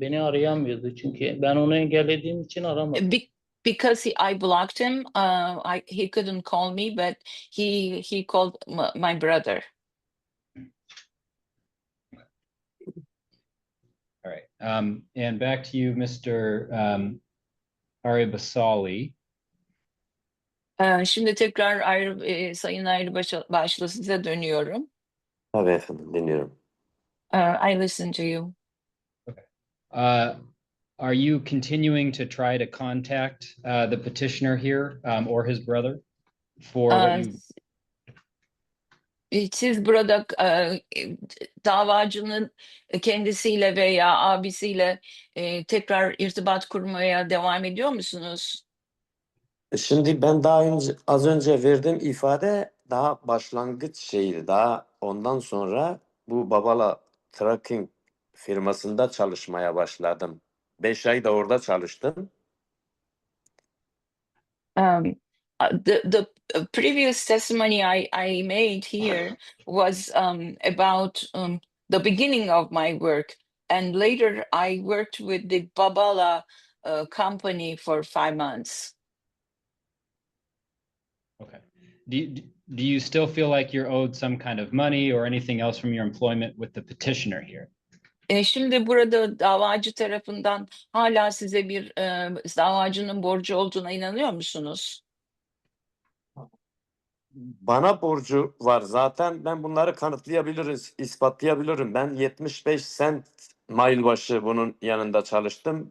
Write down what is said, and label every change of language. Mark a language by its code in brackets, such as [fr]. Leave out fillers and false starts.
[tr] Beni arayamıyordu çünkü ben onu engellediğim için aramadım. [en] Because I blocked him, he couldn't call me, but he called my brother. All right. And back to you, Mr. Aribasali. [tr] Şimdi tekrar Sayın Başlı size dönüyorum. Tabii efendim, dinliyorum. [en] I listen to you. Are you continuing to try to contact the petitioner here or his brother for what you? [tr] Siz burada davacının kendisiyle veya abisiyle tekrar irtibat kurmaya devam ediyor musunuz? Şimdi ben az önce verdiğim ifade daha başlangıç şeydi. Daha ondan sonra bu Babala Trucking firmasında çalışmaya başladım. 5 ay da orada çalıştım. [en] The previous testimony I made here was about the beginning of my work, and later I worked with the Babala company for 5 months. Okay. Do you still feel like you're owed some kind of money or anything else from your employment with the petitioner here? [tr] Şimdi burada davacı tarafından hala size bir davacının borcu olduğuna inanıyor musunuz? Bana borcu var zaten. Ben bunları kanıtlayabiliriz, ispatlayabilirim. Ben 75 sent mile başı bunun yanında çalıştım.